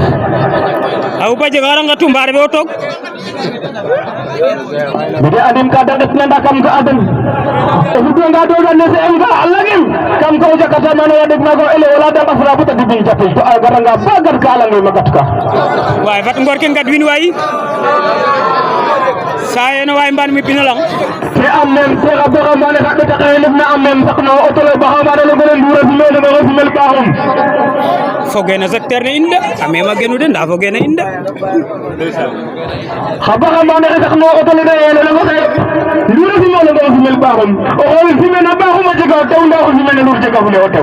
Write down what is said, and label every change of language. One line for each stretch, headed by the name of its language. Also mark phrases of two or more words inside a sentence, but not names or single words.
Serer: a xupa jeg xaranga tumba refe o toog mide andim ka de ngetna nda kam ga a den o fudwanga doga ne CM ga a Langem kam ko o jakata mana ya deg maga o élève wala de ngasra bata dibin japil to a garanga ba gar ka a Langem a gat ka waay fat ngor ke ngadwin waay sayeno waay mban mi pino lang te am même te xa baxamane xa ɓeta xe ndefna am même saq no auto le baxamane le gole ndura simene maxo simel paaxum foge no secteur ne in de a mema genu de nda foge na in de xa baxamane xe saq no auto le nayene leŋo xe ndura simene maxo simel paaxum o xool simena paaxum a jega o tew nda o simene lur jega fule o tew